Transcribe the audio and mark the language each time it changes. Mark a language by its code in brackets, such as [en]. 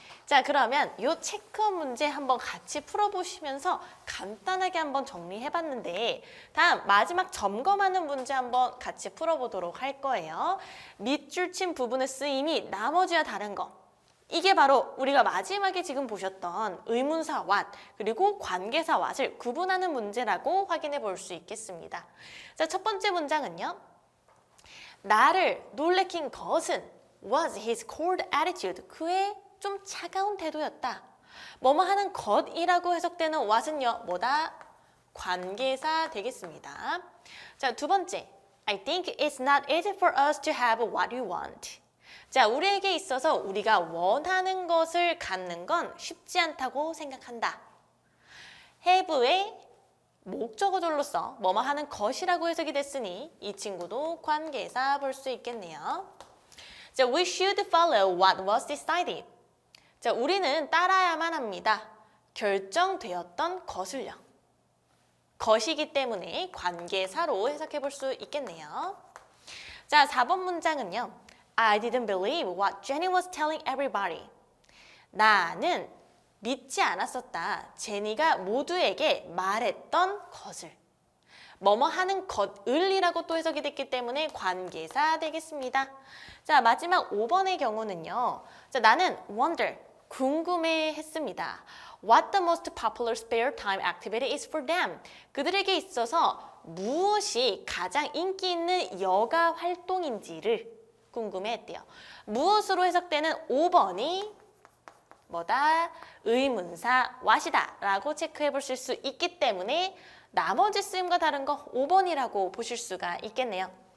[ko] 자, 그러면 이 체크업 문제 한번 같이 풀어보시면서 간단하게 한번 정리해봤는데 다음 마지막 점검하는 문제 한번 같이 풀어보도록 할 거예요. 밑줄 친 부분의 쓰임이 나머지와 다른 거. 이게 바로 우리가 마지막에 지금 보셨던 의문사 what 그리고 관계사 what을 구분하는 문제라고 확인해 볼 수 있겠습니다. 자, 첫 번째 문장은요. 나를 놀래킨 것은 [en] was his cold attitude. [ko] 그의 좀 차가운 태도였다. 뭐뭐 하는 것이라고 해석되는 what은요. 뭐다? 관계사 되겠습니다. 자, 두 번째. [en] I think it's not easy for us to have what we want. [ko] 자, 우리에게 있어서 우리가 원하는 것을 갖는 건 쉽지 않다고 생각한다. have의 목적어절로서 뭐뭐 하는 것이라고 해석이 됐으니 이 친구도 관계사 볼 수 있겠네요. [en] 자, we should follow what was decided. [ko] 자, 우리는 따라야만 합니다. 결정되었던 것을요. 것이기 때문에 관계사로 해석해 볼 수 있겠네요. 자, 4번 문장은요. [en] I didn't believe what Jenny was telling everybody. [ko] 나는 믿지 않았었다. 제니가 모두에게 말했던 것을. 뭐뭐 하는 것을이라고 또 해석이 됐기 때문에 관계사 되겠습니다. 자, 마지막 5번의 경우는요. 자, 나는 wonder, 궁금해 했습니다. [en] What the most popular spare time activity is for them. [ko] 그들에게 있어서 무엇이 가장 인기 있는 여가 활동인지를 궁금해했대요. 무엇으로 해석되는 5번이 뭐다? 의문사 what이다 라고 체크해 보실 수 있기 때문에 나머지 쓰임과 다른 거 5번이라고 보실 수가 있겠네요.